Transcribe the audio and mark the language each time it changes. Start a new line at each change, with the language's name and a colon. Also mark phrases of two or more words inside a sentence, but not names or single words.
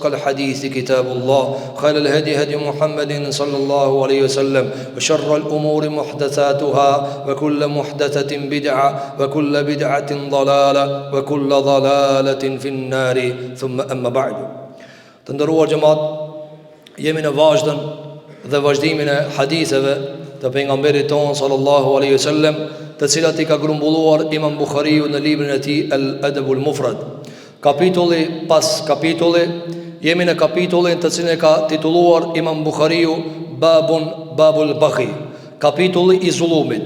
Arabic: الحديث كتاب الله خير الهدي هدي محمد صلى الله عليه وسلم وشر الأمور محدثاتها وكل محدثة بدعة وكل بدعة ضلالة وكل ضلالة في النار ثم أما بعد تندروا جماعة
Albanian: jemi në vazhdën dhe vazhdimin e haditheve të pejgamberit ton
Arabic: صلى الله عليه وسلم,
Albanian: të cilat I ka grumbulluar Imam Buhariu në librin e tij Al-Adabul Mufrad. Kapitulli pas kapitulli, jemi në kapitullin të cilin e ka titulluar Imam Buhariu Babul Baghi, kapitulli I zullumit.